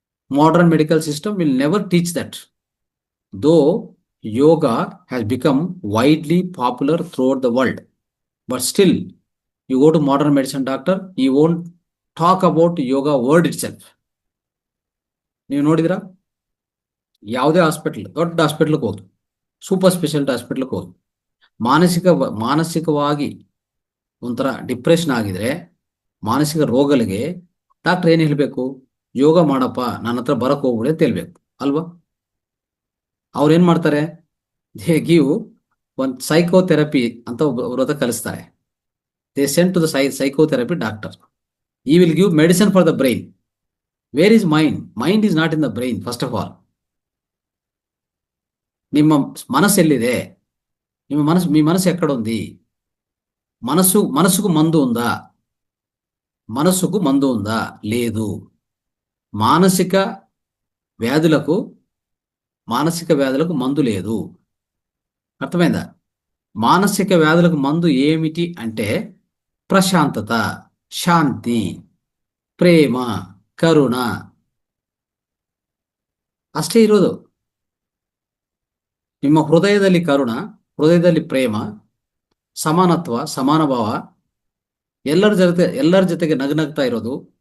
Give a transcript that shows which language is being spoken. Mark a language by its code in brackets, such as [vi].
[en] Modern medical system will never teach that. Though yoga has become widely popular throughout the world, but still, you go to modern medicine doctor, he won't talk about yoga word itself. [kn] ನೀವು ನೋಡಿದ್ರಾ? ಯಾವುದೇ hospital, ದೊಡ್ಡ ಹಾಸ್ಪಿಟ್ಲ್ಗೆ ಹೋಗಿ, super speciality ಹಾಸ್ಪಿಟ್ಲ್ಗೆ ಹೋಗಿ, ಮಾನಸಿಕವಾಗಿ ಒಂಥರ depression ಆಗಿದ್ರೆ, ಮಾನಸಿಕ ರೋಗಗಳಿಗೆ ಡಾಕ್ಟರ್ ಏನು ಹೇಳಬೇಕು? ಯೋಗ ಮಾಡಪ್ಪ, ನನ್ನ ಹತ್ರ ಬರಕ್ ಹೋಗ್ಬಿಡಿ ಅಂತ ಹೇಳ್ಬೇಕು ಅಲ್ವಾ? ಅವ್ರು ಏನ್ ಮಾಡ್ತಾರೆ? [en] they give [kn] ಒಂದು ಸೈಕೋಥೆರಪಿ ಅಂತ ಒಬ್ಬರ ಕಲಿಸ್ತಾರೆ. [en] They send to the psychotherapy doctor. He will give medicine for the brain. Where is mind? Mind is not in the brain, first of all. [kn] ನಿಮ್ಮ మనసు ఎల్లిదే? [te] మీ మనసు ఎక్కడ ఉంది? మనసుకు మందు ఉందా? మనసుకు మందు ఉందా? లేదు. మానసిక వ్యాధులకు మందు లేదు. అర్థమైందా? మానసిక వ్యాధులకు మందు ఏమిటి అంటే ప్రశాంతత, [kn] ಶಾಂತಿ, ಪ್ರೇಮ, ಕರುಣ ಅಷ್ಟೇ ಇರೋದು. ನಿಮ್ಮ ಹೃದಯದಲ್ಲಿ ಕರುಣ, ಹೃದಯದಲ್ಲಿ ಪ್ರೇಮ, ಸಮಾನತ್ವ, ಸಮಾನ ಭಾವ, ಎಲ್ಲರ ಜೊತೆಗೆ ನಗನಗ್ತಾ ಇರೋದು.